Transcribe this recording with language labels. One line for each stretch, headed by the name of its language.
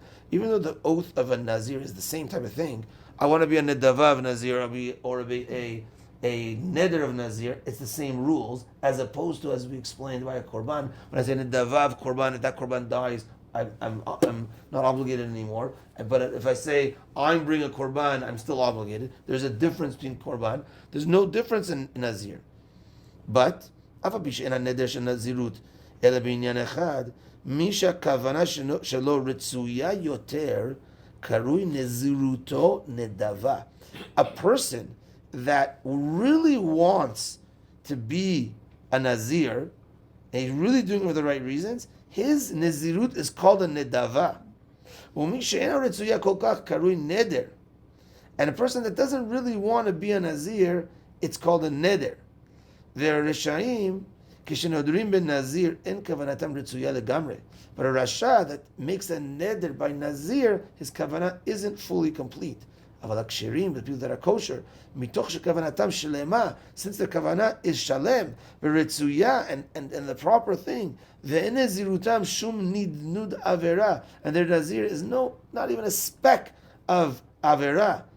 English: Even though the oath of a Nazir is the same type of thing, I want to be a Nedava of Nazir or be a Neder of Nazir, it's the same rules, as opposed to, as we explained, by a Korban. When I say Nedava of Korban, if that Korban dies, I'm not obligated anymore. But if I say, I'm bringing a Korban, I'm still obligated. There's a difference between Korban. There's no difference in Nazir.
Hebrew: But אף על פי שאין הנדר של נזירות, אלא בעניין אחד, מי שהכוונה שלו רצויה יותר, קרוי נזירותו נדבה.
English: A person that really wants to be a nazir, and he's really doing it for the right reasons, his nazirut is called a nedava.
Hebrew: ומי שאינה רצויה כל כך, קרוי נדר.
English: And a person that doesn't really want to be a nazir, it's called a neder.
Hebrew: והרשעים, כשנודרים בנזיר, אין כוונתם רצויה לגמרי.
English: But a rasha that makes a neder by nazir, his kavanah isn't fully complete.
Hebrew: אבל הכשרים,
English: the people that are kosher,
Hebrew: מתוך שכוונתם שלמה,
English: since the kavanah is shalem,
Hebrew: ורצויה,
English: and the proper thing,
Hebrew: ואין נזירותם שום נדנוד עבירה,
English: and their nazir is not even a speck of avera.